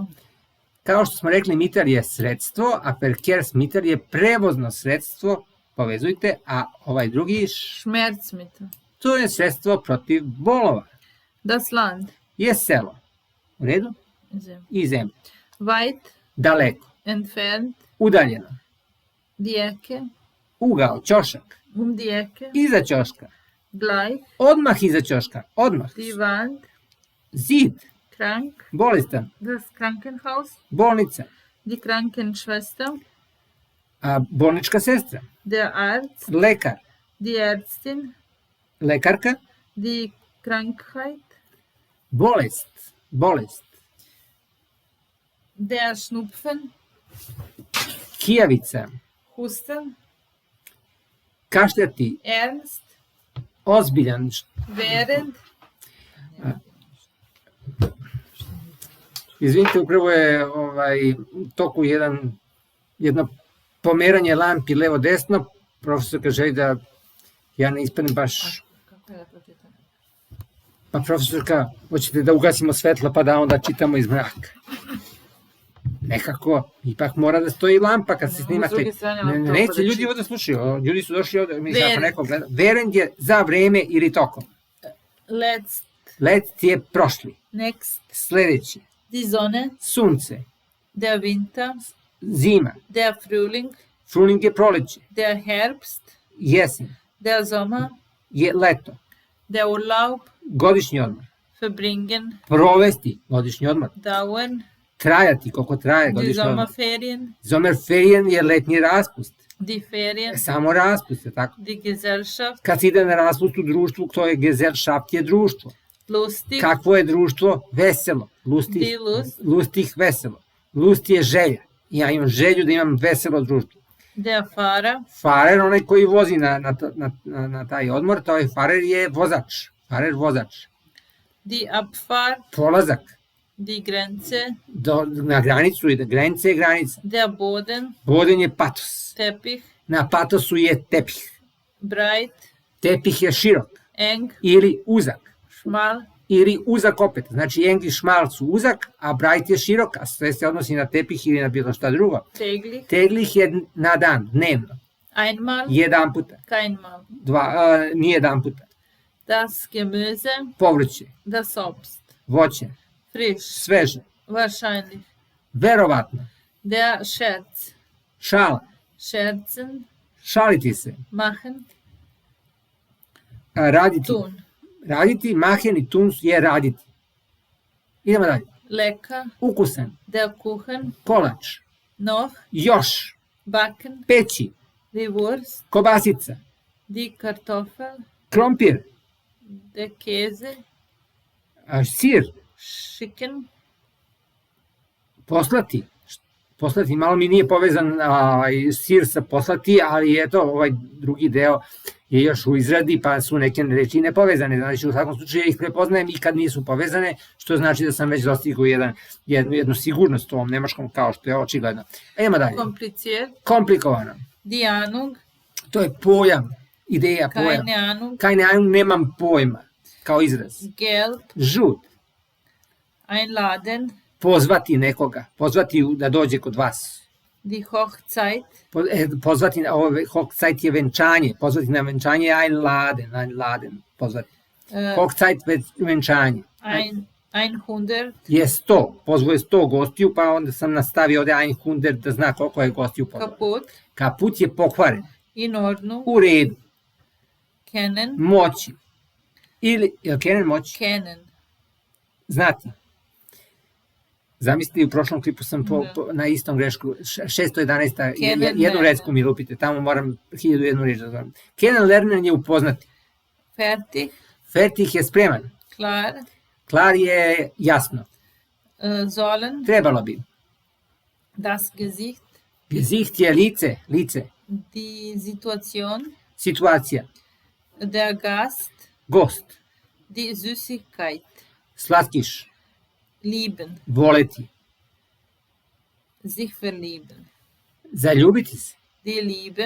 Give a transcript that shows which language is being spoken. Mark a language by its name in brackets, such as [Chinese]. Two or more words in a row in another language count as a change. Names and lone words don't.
[Serbian] Kao što smo rekli, Mittel je sredstvo, a Verkehrsmittel je prevozno sredstvo, povezujte, a ovaj drugi [German] Schmerzmittel. [Serbian] To je sredstvo protiv bolova. [German] Das Land. [Serbian] Je selo. U redu? Zemlja. I zemlja. [German] Weit. [Serbian] Daleko. [German] Entfernt. [Serbian] Udaljeno. [German] Die Ecke. [Serbian] Ugao, ćošak. [German] Die Ecke. [Serbian] Iza ćoška. [German] Gleich. [Serbian] Odmah iza ćoška. Odmah. [German] Die Wand. [Serbian] Zid. [German] Krank. [Serbian] Bolestan. [German] Das Krankenhaus. [Serbian] Bolnica. [German] Die Krankenschwester. [Serbian] Bolnička sestra. [German] Der Arzt. [Serbian] Lekar. [German] Die Ärztin. [Serbian] Lekarka. [German] Die Krankheit. [Serbian] Bolest. [German] Der Schnupfen. [Serbian] Kijavica. [German] Husten. [Serbian] Kašljati. [German] Ernst. [Serbian] Ozbiljan. [German] Während. [Serbian] Izvinite, upravo je toku jedno pomeranje lampi levo-desno. Profesorka želi da ja ne ispadnem baš... Kako je da pročitam? Pa profesorka, hoćete da ugasimo svetlo pa da onda čitamo iz mraka. Nekako, ipak mora da stoji lampa kad se snimate. Neće ljudi ovde slušaju, ljudi su došli ovde, mi ako neko gleda. Während je za vreme ili tokom. Letzt je prošli. [English] Next. [Serbian] Sledeći. [German] Die Sonne. [Serbian] Sunce. [German] Der Winter. [Serbian] Zima. [German] Der Frühling. [Serbian] Frühling je proleće. [German] Der Herbst. [Serbian] Jesen. [German] Der Sommer. [Serbian] Je leto. [German] Der Urlaub. [Serbian] Godišnji odmor. [German] Verbringen. [Serbian] Provesti godišnji odmor. [German] Dauern. [Serbian] Trajati, koliko traje [German] Die [Serbian] godišnji odmor. [German] Sommerferien. [Serbian] Sommerferien je letnji raspust. [German] Die Ferien. [Serbian] Samo raspust, je tako? [German] Die Gesellschaft. [Serbian] Kad se ide na raspust u društvu, to je Gesellschaft je društvo. [German] Lustig. [Serbian] Kakvo je društvo? Veselo. [German] Die Lust. [Serbian] Lustih veselo. Lust je želja. Ja imam želju da imam veselo društvo. [German] Der Fahrer. Fahrer, [Serbian] onaj koji vozi na taj odmor, taj Fahrer je vozač. Fahrer vozač. [German] Die Abfahrt, [Serbian] polazak, [German] die Grenze, [Serbian] na granicu, i da granica je granica. [German] der Boden, [Serbian] Boden je patos. [German] Teppich, [Serbian] Na patosu je tepih. [German] breit, [Serbian] Tepih je širok [German] eng, [Serbian] ili uzak. [German] schmal, [Serbian] Ili uzak opet. Znači eng i šmal su uzak, a brajt je širok, a sve se odnosi na tepih ili na bilo šta drugo. [German] täglich, [Serbian] Teglih je na dan, dnevno. [German] einmal, [Serbian] Jedan puta. [German] keinmal. [Serbian] Nije jedan puta. [German] Das Gemüse, [Serbian] Povrće, [German] das Obst, [Serbian] voće, [German] frisch, [Serbian] sveže, [German] wahrscheinlich. [Serbian] verovatno, [German] Der Scherz, [Serbian] šala, [German] scherzen, [Serbian] šaliti se, [German] machen, [Serbian] raditi. [German] tun. [Serbian] Raditi, machen i tun je raditi. Idemo dalje. Lecker, Ukusan, der Kuchen, kolač, noch, još, backen, peći, die Wurst, kobasica, die Kartoffel, krompir, der Käse, sir, schicken, poslati. Poslati, malo mi nije povezan sir sa poslati, ali eto, ovaj drugi deo je još u izradi, pa su neke reči nepovezane. Znači, u svakom slučaju ja ih prepoznajem i kad nisu povezane, što znači da sam već dostigao jednu sigurnost u ovom nemačkom, kao što je očigledno. Idemo dalje. [German] kompliziert, [Serbian] Komplikovano. [German] die Ahnung, [Serbian] To je pojam, ideja, pojam. [German] keine Ahnung, Keine Ahnung, [Serbian] nemam pojma, kao izraz. [German] gelb, [Serbian] Žut, [German] einladen, [Serbian] pozvati nekoga, pozvati da dođe kod vas. [German] die Hochzeit, [Serbian] Pozvati na Hochzeit je venčanje, pozvati na venčanje je einladen, pozvati. Hochzeit venčanje. 100, Je 100, pozvao je 100 gostiju, pa onda sam nastavio ovde 100 da zna koliko je gostiju pozvao. [German] kaputt, [Serbian] Kaput je pokvaren, [German] in Ordnung, [Serbian] u redu, [German] kennen, [Serbian] moći. Ili, je kennen moći? [German] kennen, [Serbian] Znati. Zamislite, u prošlom klipu sam na istom grešku, 611. jednu recku mi lupite, tamo moram 1001 reč da zovem. [German] Kennen lernen [Serbian] je upoznati. [German] fertig, [Serbian] Fertig je spreman. [German] klar, [Serbian] Klar je jasno. [German] sollen, [Serbian] Trebalo bi. [German] das Gesicht, [Serbian] Gesicht je lice, [German] die Situation, [Serbian] situacija, [German] der Gast, [Serbian] gost, [German] die Süßigkeit, [Serbian] slatkiš, [German] lieben, [Serbian] voleti, [German] sich verlieben, [Serbian] zaljubiti se, [German] die Liebe,